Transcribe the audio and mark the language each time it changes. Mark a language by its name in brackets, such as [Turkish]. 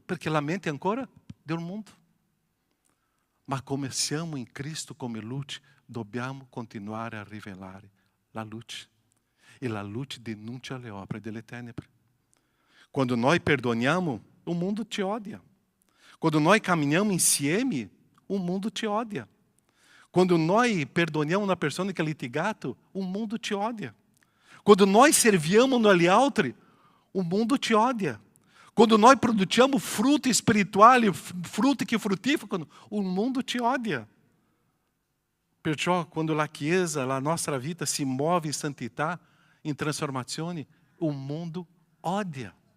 [Italian] Perché la mente è ancora del mondo. Ma come siamo in Cristo come luce, dobbiamo continuare a rivelare la luce. E la luce denuncia le opere delle tenebre. Quando noi perdoniamo, [Portuguese] o mundo ti odia. [Italian] Quando noi caminhamos insieme, [Portuguese] o mundo ti odia. [Italian] Quando noi perdoniamo [Portuguese] uma pessoa que é litigado, o mundo te odia. [Italian] Quando nós serviamo agli altri, [Portuguese] o mundo te odia. [Italian] Quando nós produziamo fruto spirituale, frutti che frutificano, [Portuguese] o mundo te odia. [Italian] Perciò quando la Chiesa, la nostra vita si muove in santità, in trasformazione, [Portuguese] o mundo odia.